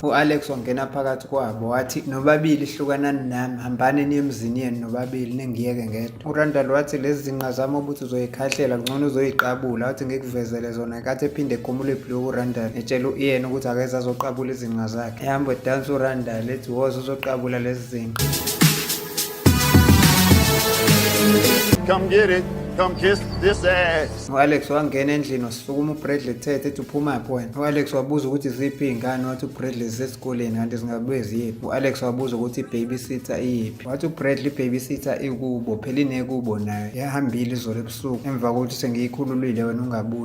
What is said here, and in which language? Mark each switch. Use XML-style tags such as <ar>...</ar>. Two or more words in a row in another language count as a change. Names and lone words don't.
<zu>U-Alex wangena phakathi kwabo wathi nobabili hlukanani nami hambani niye emzini yenu nobabili ningiyeke ngedwa. uRandall wathi lezi zinqa zami ukuthi uzoyikhahlela ngcono uzoyiqabula. Wathi ngikuvezele zona kathi ephinde ekhumula ibhluku uRandall etshela u-Ian ukuthi akeze azoqabula izinqa zakhe. Ehamba edansa uRandall ethi woza uzoqabula lezi zinqa.</zu> <en>Come get it. Come kiss this ass.</en> <zu>U-Alex wangena endlini wasukuma uBradley ethethe ethi uphumaphi wena. U-Alex wabuza ukuthi ziphi iy'ngane. Wathi uBradley zisesikoleni kanti zingabuye ziyiphi. U-Alex wabuza ukuthi i-babysitter iyiphi. Wathi uBradley i-babysitter ikubo phela inekubo nayo yahambile izolo ebusuku emva kokuthi sengiyikhululile wena ungabuyi.</zu>